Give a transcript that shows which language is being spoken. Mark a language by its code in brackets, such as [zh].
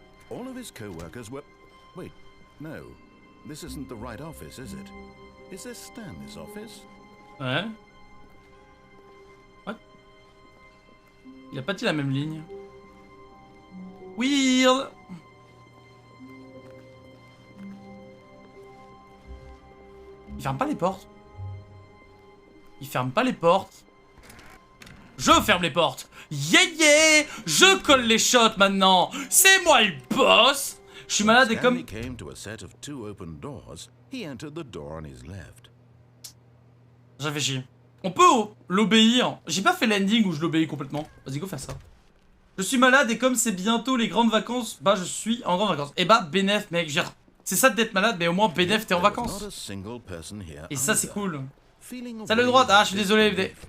[en] All of his co-workers were... Wait, no. This isn't the right office, is it? Is this Stanley's office? [fr] Ouais. [en] What? [fr] Il a pas dit la même ligne. [en] Weird. [fr] Il ferme pas les portes. Il ferme pas les portes. Je ferme les portes. [en] Yeah yeah. [fr] Je colle les shots maintenant. C'est moi le boss. Je suis malade et comme... [en] Stanley came to a set of 2 open doors. He entered the door on his left. [fr] J'ai réfléchi. On peut l'obéir. J'ai pas fait l'ending où je l'obéis complètement. Vas-y, go faire ça. Je suis malade et comme c'est bientôt les grandes vacances, bah je suis en grandes vacances. Et bah bénef mec, c'est ça d'être malade, mais au moins bénef t'es en vacances. Et ça c'est cool. Salut droite, ah je suis désolé.